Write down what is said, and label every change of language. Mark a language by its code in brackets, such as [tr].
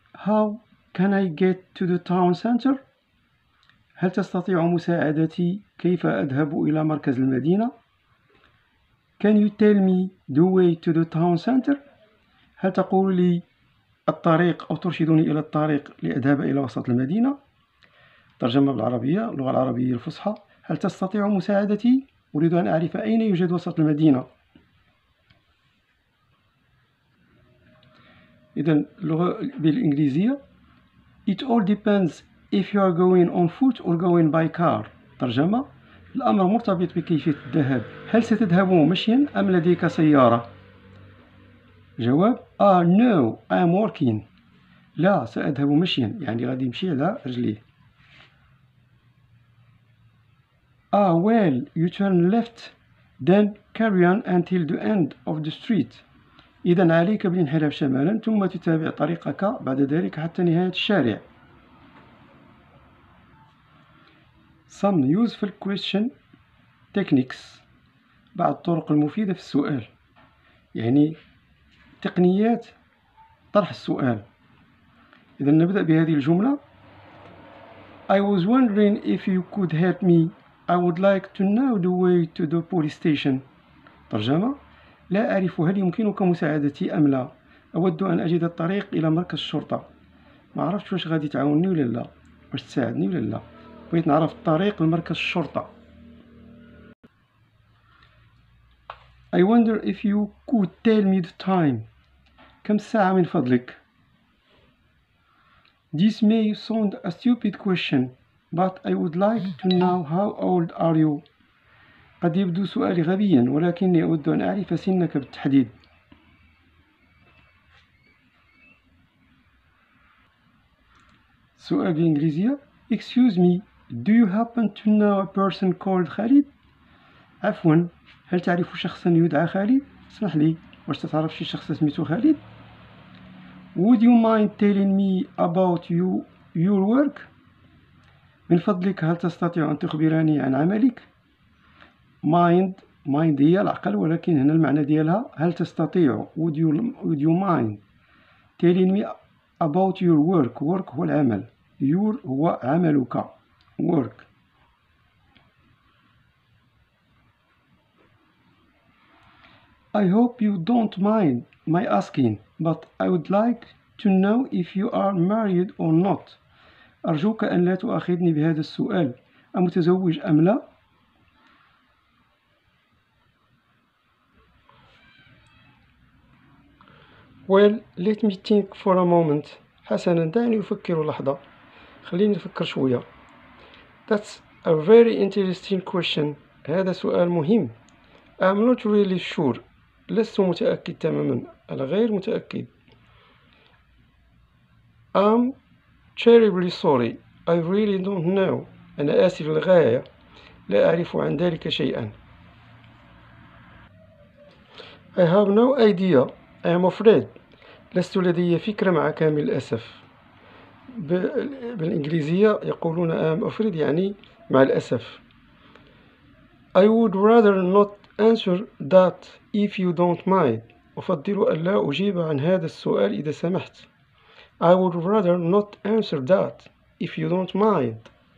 [en] How can I get to the town center؟ [ar] هل تستطيع مساعدتي كيف أذهب إلى مركز المدينة؟ [en] Can you tell me the way to the town center؟ [ar] هل تقول لي الطريق أو ترشدني إلى الطريق لأذهب إلى وسط المدينة؟ ترجمة بالعربية، اللغة العربية الفصحى. هل تستطيع مساعدتي؟ أريد أن أعرف أين يوجد وسط المدينة. إذن اللغة بالإنجليزية [en] It all depends if you are going on foot or going by car. [ar] ترجمة: الأمر مرتبط بكيفية الذهاب، هل ستذهب مشيا أم لديك سيارة؟ جواب: [en] no I am walking. [ar] لا، سأذهب مشيا، يعني غادي يمشي على رجليه. [en] well you turn left then carry on until the end of the street. [ar] إذا عليك بالانحراف شمالا ثم تتابع طريقك بعد ذلك حتى نهاية الشارع. [en] Some useful question techniques، [ar] بعض الطرق المفيدة في السؤال، يعني تقنيات طرح السؤال. إذا نبدأ بهذه الجملة: [en] I was wondering if you could help me. I would like to know the way to the police station. [ar] ترجمة: لا أعرف هل يمكنك مساعدتي أم لا. أود أن أجد الطريق إلى مركز الشرطة. ما عرفتش واش غادي تعاونني ولا لا، واش تساعدني ولا لا. بغيت نعرف الطريق لمركز الشرطة. [en] I wonder if you could tell me the time. [ar] كم الساعة من فضلك. [en] This may sound a stupid question, but I would like to know how old are you. [ar] قد يبدو سؤالي غبيا، ولكني أود أن أعرف سنك بالتحديد. سؤال بالإنجليزية: [en] Excuse me, do you happen to know a person called [ar] خالد؟ عفوا، هل تعرف شخصا يدعى خالد؟ اسمح لي، واش تعرف شي شخص سميتو خالد؟ [en] Would you mind telling me about your work؟ [ar] من فضلك هل تستطيع أن تخبرني عن عملك؟ mind هي العقل، ولكن هنا المعنى ديالها هل تستطيع. [en] would you mind telling me about your work. [ar] work هو العمل، your هو عملك، work. [en] I hope you don't mind my asking, but I would like to know if you are married or not. [ar] أرجوك أن لا تؤاخذني بهذا السؤال، أمتزوج أم لا؟ [en] Well, let me think for a moment. [ar] حسنا، دعني أفكر لحظة. خليني نفكر شوية. [en] That's a very interesting question. [ar] هذا سؤال مهم. [en] I'm not really sure. [ar] لست متأكد تماما، أنا غير متأكد. [en] I'm terribly sorry. I really don't know. [ar] أنا آسف للغاية، لا أعرف عن ذلك شيئا. [en] I have no idea. I am afraid. [ar] لست لدي فكرة مع كامل الأسف. بالإنجليزية يقولون [en] I'm afraid، [ar] يعني مع الأسف. [en] I would rather not answer that if you don't mind. [ar] أفضل أن لا أجيب عن هذا السؤال إذا سمحت. [en] I would rather not answer that if you don't mind.